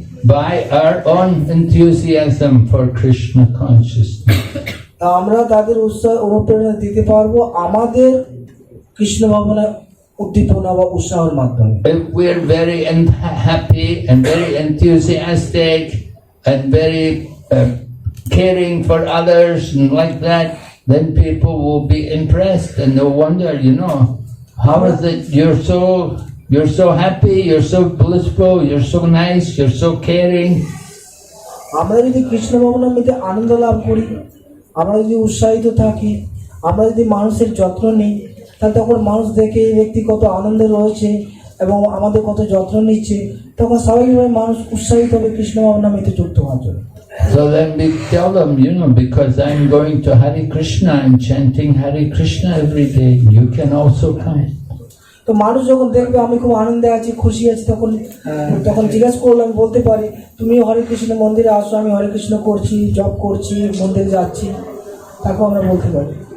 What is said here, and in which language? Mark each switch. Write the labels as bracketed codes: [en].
[en] by our own enthusiasm for Krishna consciousness. [bn] তা আমরা তাদের উৎসাহ অনুপ্রেরণা দিতে পারবো আমাদের কৃষ্ণ ভাবনা উদ্দীপনা বা উৎসাহের মাধ্যমে। [en] If we're very happy and very enthusiastic and very caring for others and like that, then people will be impressed and they'll wonder, how is it you're so happy, you're so blissful, you're so nice, you're so caring. [bn] আমরা যদি কৃষ্ণ ভাবনার মধ্যে আনন্দ লাভ করি, আমরা যদি উৎসাহিত থাকি, আমরা যদি মানুষের যত্ন নিই, তাহলে তখন মানুষ দেখে এই ব্যক্তি কত আনন্দে রয়েছে এবং আমাদের কত যত্ন নিচ্ছে, তখন স্বাভাবিকভাবে মানুষ উৎসাহিত হবে কৃষ্ণ ভাবনার মধ্যে যুক্ত হওয়ার জন্য। [en] So then we tell them, because I'm going to Hare Krishna, I'm chanting Hare Krishna every day, you can also come. [bn] তো মানুষ যখন দেখবে আমি খুব আনন্দে আছি, খুশি আছি, তখন জিজ্ঞাসা করলে আমি বলতে পারি তুমি হরে কৃষ্ণ মন্দিরে আসো, আমি হরে কৃষ্ণ করছি, জপ করছি, মন্দিরে যাচ্ছি, তাকে আমরা বলতে পারি।